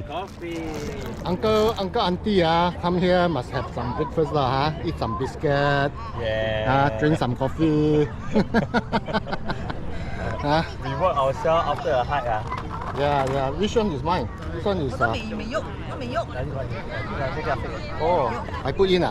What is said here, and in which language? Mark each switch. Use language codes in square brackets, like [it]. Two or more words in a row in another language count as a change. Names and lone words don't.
[en] Coffee. Uncle, auntie, come here must have some breakfast lah, eat some biscuit, Yeah. drink some coffee. Reward ourselves after a hike. Yeah. Which one is mine? This one is. [yue] 都未喐，都未喐。 [en] Oh, I put in